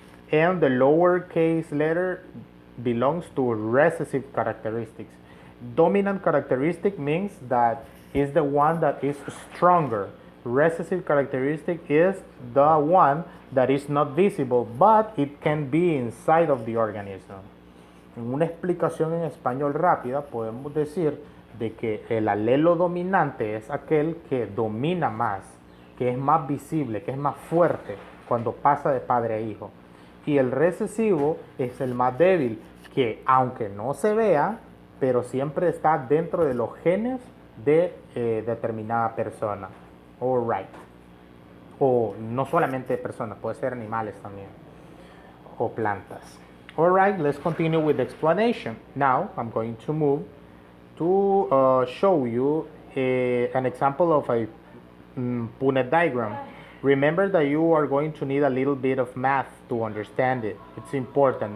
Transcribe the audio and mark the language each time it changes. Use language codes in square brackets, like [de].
[en] And the lowercase letter belongs to recessive characteristics. Dominant characteristic means that is the one that is stronger. Recessive characteristic is the one that is not visible, but it can be inside of the organism. [es] En una explicación en español rápida, podemos decir de que el alelo dominante es aquel que domina más, que es más visible, que es más fuerte cuando pasa de padre a hijo. Y el recesivo es el más débil, que aunque no se vea, pero siempre está dentro de los genes de determinada persona. [en] All right. [es] O no solamente personas, puede ser animales también. O plantas. [en] All right, let's continue with the explanation. Now, I'm going to move to show you an example of a Punnett diagram. Remember that you are going to need a little bit of math to understand it. It's important.